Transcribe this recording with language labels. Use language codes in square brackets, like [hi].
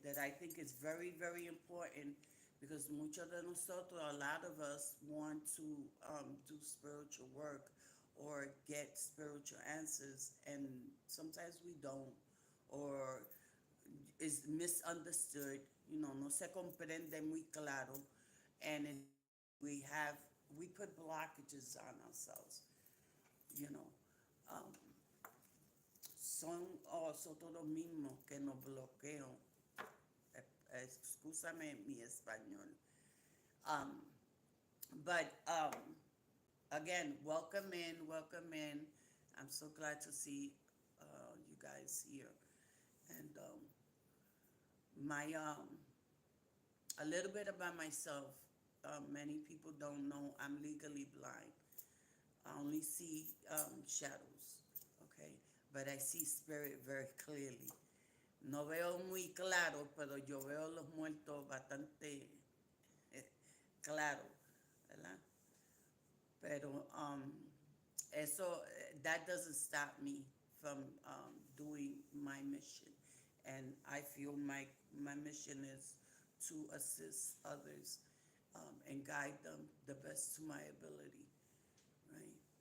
[en] That I think is very, very important because [es] muchos de nosotros, [en] a lot of us, want to do spiritual work or get spiritual answers, and sometimes we don't, or is misunderstood, [es] no se comprende muy claro, [en] and we have, we put blockages on ourselves, you know. [es] Um, Son nosotros mismos que nos bloquean. Excúsame mi español. [en] Um, but again, welcome in, welcome in. I'm so glad to see you guys here. And my a little bit about myself. Many people don't know I'm legally blind. I only see shadows, okay? But I see spirit very clearly. [es] No veo muy claro, pero yo veo los muertos bastante claro, ¿verdad? Pero eso, [en] that doesn't stop me from doing my mission. And I feel my mission is to assist others and guide them the best to my ability, right?